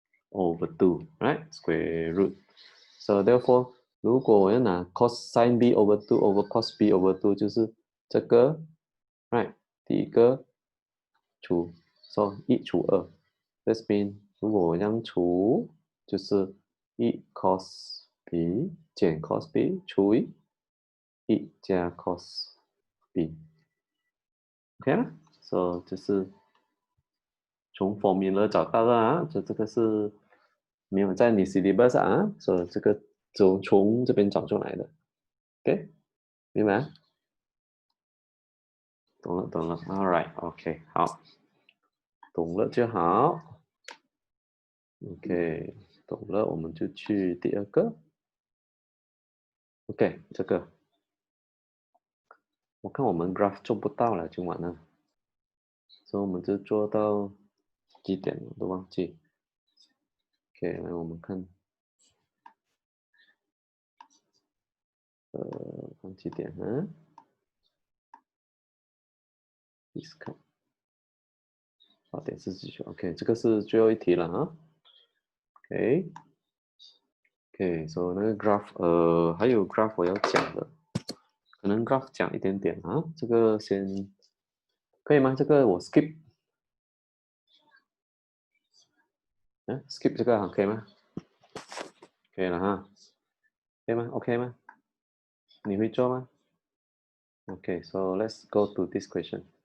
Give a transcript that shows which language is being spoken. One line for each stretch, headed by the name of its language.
English: over 2 right square root so therefore
Chinese: 如果我要拿
English: cos sin b over 2 over cos b over 2
Chinese: 就是这个
English: right 第一个除 so 1除2 that means
Chinese: 如果我这样除就是
English: 1 cos b 减 cos b 除以1加 cos b
Chinese: OK 了 so 就是从 formula 找到了啊，这个是没有在你 syllabus 啊，所以这个从这边找出来的 ，OK， 明白？懂了 ，All right， OK， 好，懂了就好 ，OK， 懂了，我们就去第二个 ，OK， 这个我看我们 graph 做不到了，今晚呢，所以我们就做到几点我都忘记 ，OK， 来我们看。看几点啊 ？Discount 8点49 ，OK， 这个是最后一题了啊。 OK， 所以那个 graph， 还有 graph 我要讲的，可能 graph 讲一点点啊。这个先可以吗？这个我 skip， skip 这个可以吗？可以了哈。可以吗 ？OK 吗？你会做吗
English: ？OK, so let's go to this question.